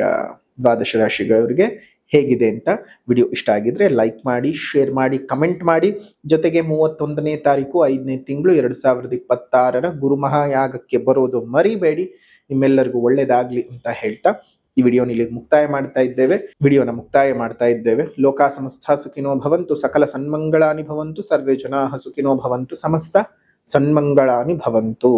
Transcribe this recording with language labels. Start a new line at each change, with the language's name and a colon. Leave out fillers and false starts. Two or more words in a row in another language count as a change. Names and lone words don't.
Kannada: ದ್ವಾದಶ ರಾಶಿಗಳವರಿಗೆ ಹೇಗಿದೆ ಅಂತ ವಿಡಿಯೋ ಇಷ್ಟ ಆಗಿದ್ರೆ ಲೈಕ್ ಮಾಡಿ, ಶೇರ್ ಮಾಡಿ, ಕಮೆಂಟ್ ಮಾಡಿ. ಜೊತೆಗೆ 31ನೇ ತಾರೀಕು 5ನೇ ತಿಂಗಳು 2026 ಗುರು ಮಹಾಯಾಗಕ್ಕೆ ಬರೋದು ಮರಿಬೇಡಿ. ನಿಮ್ಮೆಲ್ಲರಿಗೂ ಒಳ್ಳೇದಾಗ್ಲಿ ಅಂತ ಹೇಳ್ತಾ ಈ ವಿಡಿಯೋನ ಇಲ್ಲಿಗೆ ಮುಕ್ತಾಯ ಮಾಡ್ತಾ ಇದ್ದೇವೆ.
Sanskrit: ಲೋಕ ಸಮಸ್ತ ಸುಖಿನೋ ಭವಂತು, ಸಕಲ ಸನ್ಮಂಗಳಾನಿ ಭವಂತು, ಸರ್ವೇ ಜನಾಃ ಸುಖಿನೋ ಭವಂತು, ಸಮಸ್ತ ಸನ್ಮಂಗಳಾನಿ ಭವಂತು.